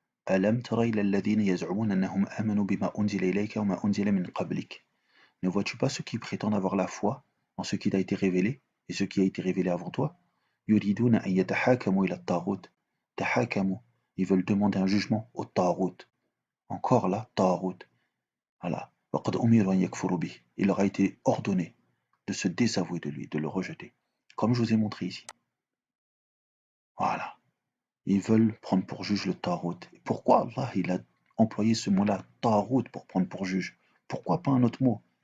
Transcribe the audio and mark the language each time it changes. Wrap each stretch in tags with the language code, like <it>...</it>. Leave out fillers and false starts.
<ar>ألم تر إلى الذين يزعمون أنهم آمنوا بما أنزل إليك وما أنزل من قبلك.</ar> <fr>Ne vois-tu pas ceux qui prétendent avoir la foi en ce qui t'a été révélé et ce qui a été révélé avant toi?</fr> <ar>يريدون أن يتحاكموا إلى الطاغوت. تحاكموا.</ar> <fr>Ils veulent demander un jugement au طاغوت. Encore là, طاغوت.</fr> <ar>Voilà. وقد أمروا أن يكفروا به.</ar> <fr>Il leur a été ordonné de se désavouer de lui, de le rejeter. Comme je vous ai montré ici. Voilà. Ils veulent prendre pour juge le Tarout. Pourquoi Allah il a employé ce mot-là, Tarout, pour prendre pour juge? Pourquoi pas un autre mot?</fr>